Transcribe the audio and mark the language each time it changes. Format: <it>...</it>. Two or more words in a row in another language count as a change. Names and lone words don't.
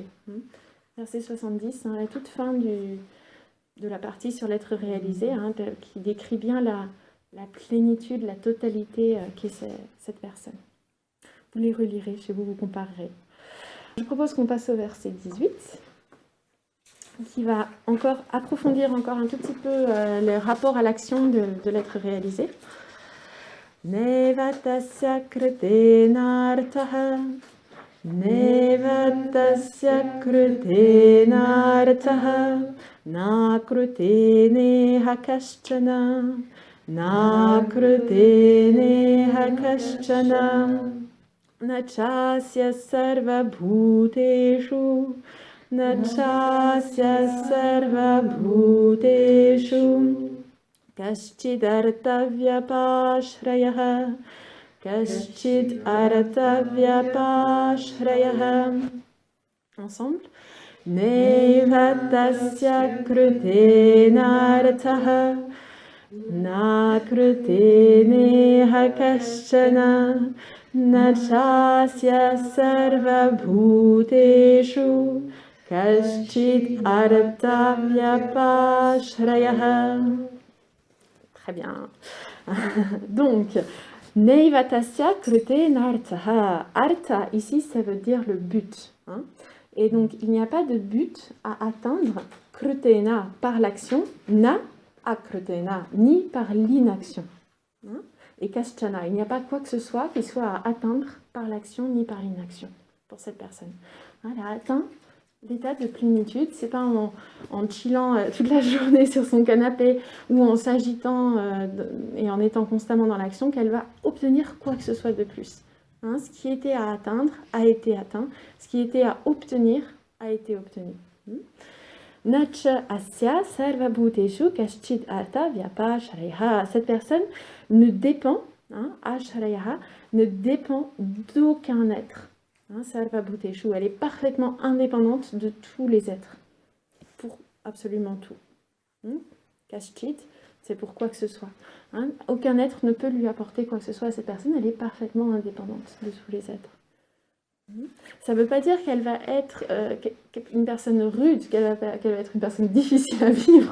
<fr>Verset 70, à la toute fin de la partie sur l'être réalisé, qui décrit bien la plénitude, la totalité qu'est cette personne. Vous les relirez chez vous, vous comparerez. Je propose qu'on passe au verset 18, qui va encore approfondir encore un tout petit peu le rapport à l'action de l'être réalisé.</fr> <sa>Nevatasya kritenartaha, nevatasya kritenartaha, na krutene hakaschana, na krutene hakaschana. Nachasya sarva bhuteshu, nachasya sarva bhuteshu, kaschid artavyapashrayah, kaschid artavyapashrayah.</sa> <fr>Ensemble.</fr> <sa>Nevatasya krutenartaha, na krutene hakaschana, Nachasya sarva bhuteshu kaschid artavyapashrayah.</sa> <fr>Très bien. Donc,</fr> <sa>Neivatasya krute nartaha.</sa> <fr>Artha, ici, ça veut dire le but. Hein. Et donc, il n'y a pas de but à atteindre, krutena, par l'action,</fr> <sa>na akrutena,</sa> <fr>ni par l'inaction. Hein. Et kaschana, il n'y a pas quoi que ce soit qui soit à atteindre par l'action ni par l'inaction pour cette personne. Elle a atteint l'état de plénitude, c'est pas en chillant toute la journée sur son canapé ou en s'agitant et en étant constamment dans l'action qu'elle va obtenir quoi que ce soit de plus. Hein, ce qui était à atteindre a été atteint, ce qui était à obtenir a été obtenu.</fr> <sa>Nacha asya sarva bhuteshu kaschid artha vyapashrayah.</sa> <fr>Cette personne ne dépend, ashrayah, ne dépend d'aucun être.</fr> <sa>Sarva bhuteshu,</sa> <fr>elle est parfaitement indépendante de tous les êtres, pour absolument tout. Kaschid, c'est pour quoi que ce soit. Aucun être ne peut lui apporter quoi que ce soit à cette personne, elle est parfaitement indépendante de tous les êtres. Ça ne veut pas dire qu'elle va être une personne rude, qu'elle va être une personne difficile à vivre.</fr>